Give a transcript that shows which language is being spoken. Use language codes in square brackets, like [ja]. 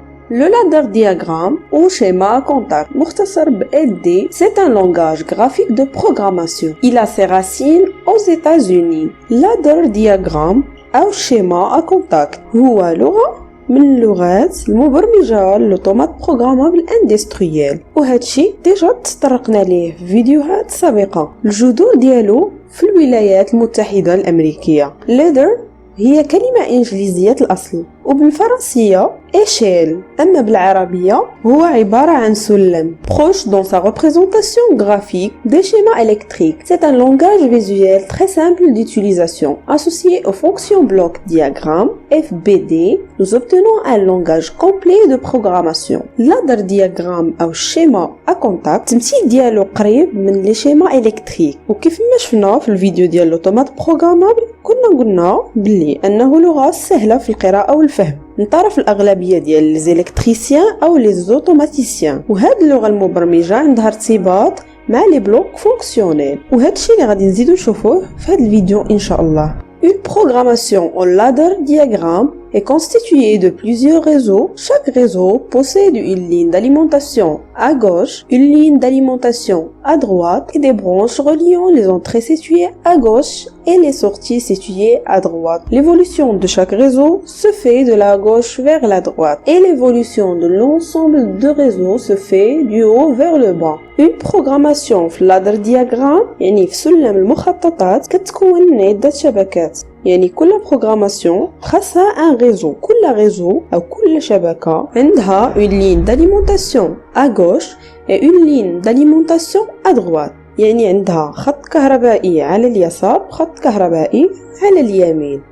[fr] Le ladder diagramme ou schéma contact, [ar] مختصر ب [fr] LD, c'est un langage graphique de programmation. Il a ses racines aux États-Unis. [ar] Ladder diagramme أو [fr] schéma à contact [ar] هو لغة من اللغات المبرمجة للأوتومات بروغرامابل اندستريال، وهادشي ديجا تطرقنا ليه في فيديوهات سابقة. الجذور ديالو في الولايات المتحدة الأمريكية. ladder هي كلمة إنجليزية الأصل، وبالفرنسية échelle، أما بالعربية هو عبارة عن سلم. [fr] Proche dans sa représentation graphique des schémas électriques. C'est un langage visuel très simple d'utilisation. Associé aux fonctions bloc diagramme FBD, nous obtenons un langage complet de programmation. [ar] Ladder diagramme أو [fr] schéma à contact [ar] التمثيل ديالو قريب من لي شيما إلكتريك، وكيف ما شفنا في الفيديو ديال الأوتومات بروغرامابل كنا قلنا بلي أنه لغة سهلة في القراءة والفهم من طرف الأغلبية ديال لي زيلكتريسيان أو لي زوتوماتيسيان. وهاد اللغة المبرمجة عندها ارتباط مع لي بلوك فونكسيونيل، وهاد الشيء اللي غادي نزيدو نشوفوه في هاد الفيديو إن شاء الله. [fr] Une programmation en ladder diagramme est constituée de plusieurs réseaux. Chaque réseau possède une ligne d'alimentation à gauche, une ligne d'alimentation à droite et des branches reliant les entrées situées à gauche et les sorties situées à droite. L'évolution de chaque réseau se fait de la gauche vers la droite et l'évolution de l'ensemble de réseaux se fait du haut vers le bas. Une programmation [ar] في ladder diagramme يعني في سلم المخططات كتكون من عدة شبكات، يعني كل بروغراماسيون خاصها ان ريزو. كل ريزو أو كل شبكة عندها [fr] une ligne d'alimentation à gauche et une ligne d'alimentation à droite، [ar] يعني عندها خط كهربائي على اليسار وخط كهربائي على اليمين.